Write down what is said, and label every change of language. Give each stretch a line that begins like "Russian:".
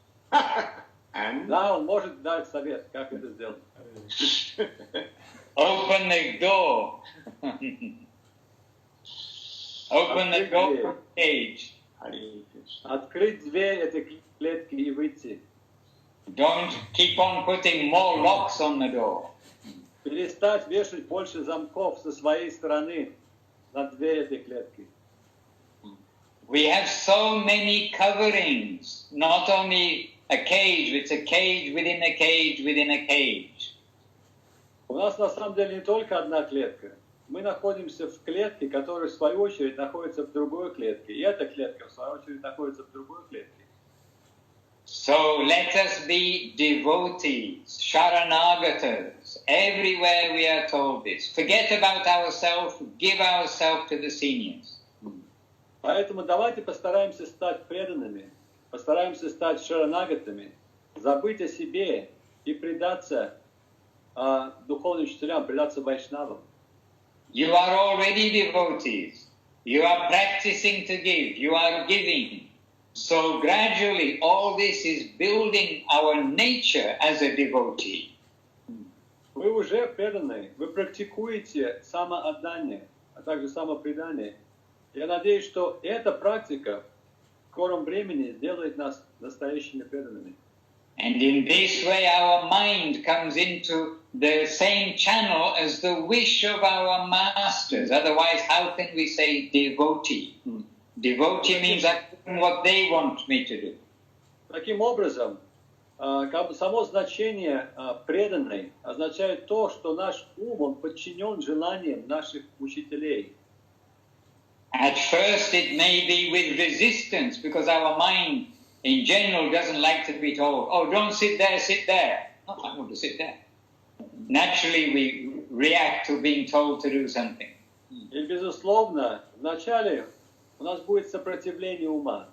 Russian: Да, он может дать совет, как это сделать.
English: Open the door. Open the door of the cage.
Russian: Открыть дверь этой клетки и выйти.
English: Don't keep on putting more locks on the door.
Russian: Перестать вешать больше замков со своей стороны на дверь этой клетки.
English: We have so many coverings, not only a cage, it's a cage within a cage within a cage.
Russian: У нас на самом деле не только одна клетка. Мы находимся в клетке, которая в свою очередь находится в другой клетке. И эта клетка в свою очередь находится в другой клетке.
English: So let us be devotees, sharanagatas. Everywhere we are told this. Forget about ourselves, give ourselves to the seniors.
Russian: Поэтому давайте постараемся стать преданными, постараемся стать шаранагатами, забыть о себе и предаться духовным учителям, предаться вайшнавам.
English: You are already devotees. you are practicing to give, you are giving. So gradually all this is building our nature as a devotee.
Russian: Вы уже преданные, вы практикуете самоотдание, а также самопредание. Я надеюсь, что эта практика в скором времени сделает нас настоящими преданными.
English: And in this way our mind comes into the same channel as the wish of our masters. Otherwise, how can we say devotee? Devotee means I'm doing what they want me to do.
Russian: Таким образом, как бы само значение преданный означает то, что наш ум, он подчинен желаниям наших учителей.
English: At first it may be with resistance because our mind in general doesn't like to be told, oh, don't sit there, sit there. No, I want to sit there. Naturally we react to being told to do something.
Russian: И, безусловно, вначале у нас будет сопротивление ума.